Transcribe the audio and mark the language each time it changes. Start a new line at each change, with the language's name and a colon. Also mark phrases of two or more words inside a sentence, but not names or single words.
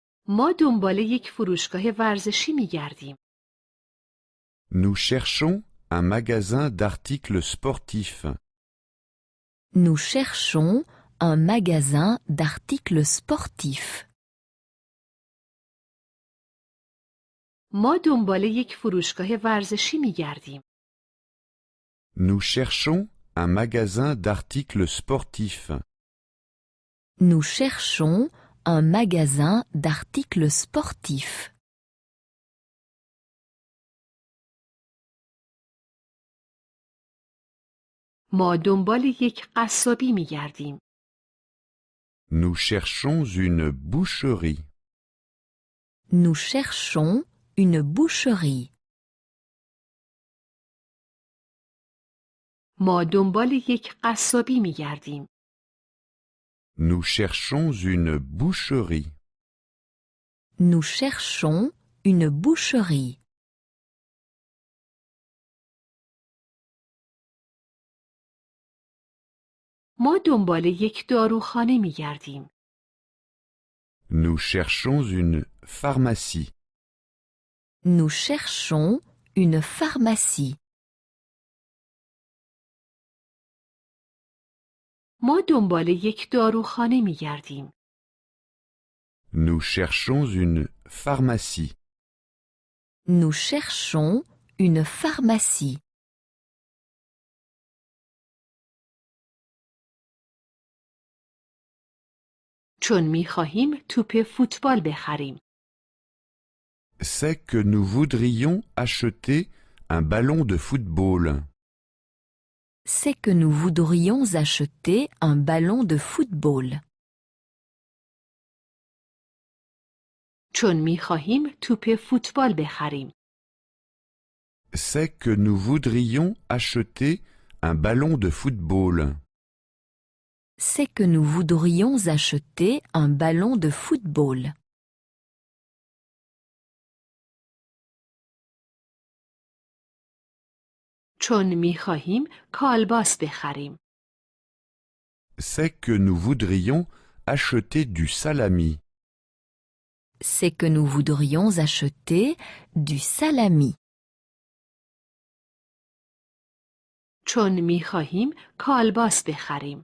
Persian: ما دنبال یک فروشگاه ورزشی می‌گردیم.
French: Nous cherchons un magasin d'articles sportifs. Nous cherchons un magasin d'articles sportifs.
Persian: ما دنبال یک فروشگاه ورزشی می‌گردیم.
French: Nous cherchons un magasin d'articles sportifs. Nous cherchons un magasin d'articles sportifs.
Persian: ما دنبال یک قصابی می‌گردیم.
French: Nous cherchons une boucherie. Nous cherchons une boucherie.
Persian: ما دنبال یک قصابی می‌گردیم.
French: Nous cherchons une boucherie. Nous cherchons une boucherie.
Persian: ما دنبال یک داروخانه می‌گردیم.
French: Nous cherchons une pharmacie. Nous cherchons une pharmacie.
Persian: ما دنبال یک داروخانه می‌گردیم.
French: Nous cherchons une pharmacie. Nous cherchons une pharmacie.
Persian: چون می‌خواهیم توپ فوتبال بخریم.
French: C'est que nous voudrions acheter un ballon de football. C'est que nous voudrions acheter un ballon de football.
Persian: چون می‌خواهیم توپ فوتبال بخریم.
French: C'est que nous voudrions acheter un ballon de football. C'est que nous voudrions acheter un ballon de football.
Persian: چون می‌خواهیم کالباس بخریم.
French: C'est que nous voudrions acheter du salami. C'est que nous voudrions acheter du salami.
Persian: چون می‌خواهیم کالباس بخریم.